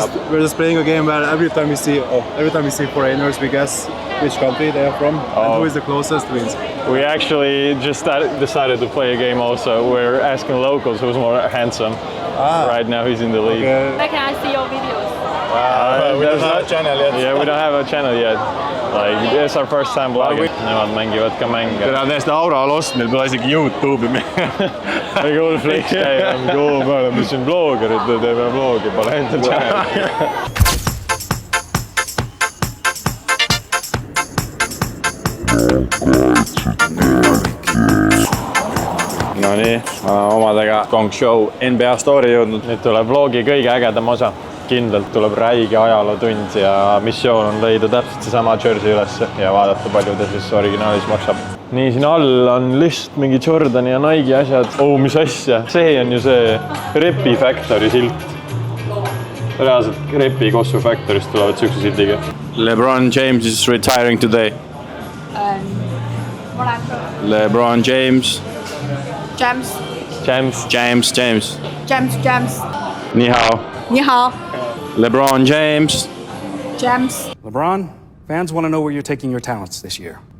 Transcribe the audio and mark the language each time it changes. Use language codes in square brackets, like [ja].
[en] We're just playing a game where every time we see foreigners, we guess which country they are from and who is the closest wins. We actually just decided to play a game also. We're asking locals who's more handsome. Right now he's in the lead. Where can I see your videos? We don't have a channel yet. Yeah, we don't have a channel yet. Like, it's our first time vlogging. [et] Nemad mängivad ka mänge. Tere on täiesti [en] aura lost, [et] meil pole isegi YouTube'i. Väga hull flex käib. Me oleme siin bloggerid, teeme vlogi, pole enda channel. No nii, omadega Gong Show NBA story jõudnud. Nüüd tuleb vlogi kõige ägedam osa. Kindlalt tuleb räige ajalootund ja missioon on leida täpselt seesama jersey üles ja vaadata, palju ta siis originaalis maksab. Nii, siin all on lihtsalt mingi Jordani ja Nike'i asjad. Mis asja? See on ju see Repi Factory silt. Reaalselt Repi Kossu Factorist tulevad sükse sildiga. [en] LeBron James is retiring today. LeBron James. James. [zh] Ni hao. Ni hao. [en] LeBron James. LeBron, fans want to know where you're taking your talents this year.